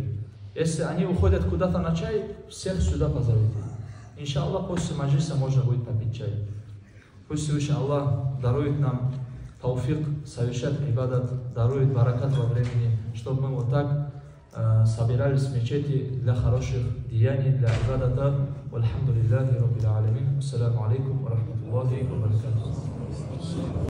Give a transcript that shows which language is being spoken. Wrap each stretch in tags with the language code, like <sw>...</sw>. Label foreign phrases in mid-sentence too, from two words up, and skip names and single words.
<ru>Если они уходят куда-то на чай, всех сюда позовите. Иншаллах, после маджлиса можно будет попить чай. Пусть Всевышний Аллах дарует нам тауфик, совершать ибадат, дарует баракат во времени, чтобы мы вот так собирались в мечети для хороших деяний, для ибадата.</ru> <ar>والحمد لله رب العالمين السلام عليكم ورحمة الله وبركاته.</ar>